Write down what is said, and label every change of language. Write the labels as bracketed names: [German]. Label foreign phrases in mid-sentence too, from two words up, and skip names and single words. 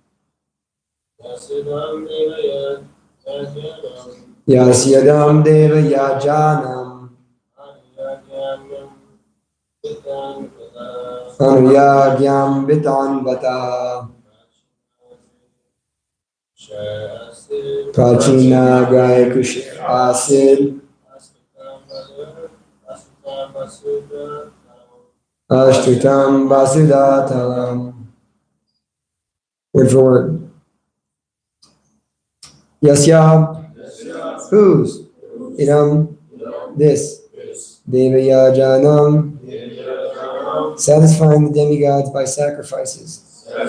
[Sanskrit] yasyedam deva yajanam anuyagyam vitanvataha prachinagrahi kusharasid ashtritam vasudatalam. [English] Word for word. Yasya, whose? Idam, this. [Sanskrit] Deva yajanam, [English] satisfying the demigods by sacrifices.